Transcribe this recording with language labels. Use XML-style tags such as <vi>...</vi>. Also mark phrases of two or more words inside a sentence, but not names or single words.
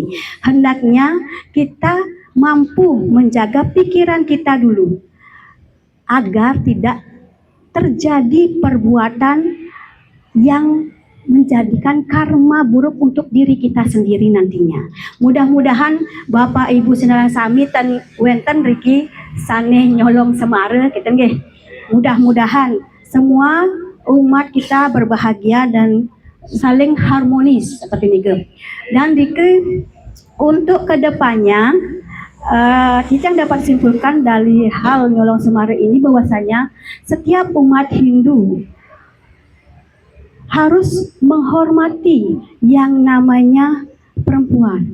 <id>Hendaknya kita mampu menjaga pikiran kita dulu agar tidak terjadi perbuatan yang menjadikan karma buruk untuk diri kita sendiri nantinya. Mudah-mudahan Bapak Ibu Saudara</id> <ban>sami dan wenten riki saneh</ban> <id>nyolong semara kita nggih. Mudah-mudahan semua umat kita berbahagia dan saling harmonis seperti ini. Dan riki untuk kedepannya kita dapat simpulkan dari hal nyolong semara ini bahwasanya setiap umat Hindu harus menghormati yang namanya perempuan.</id>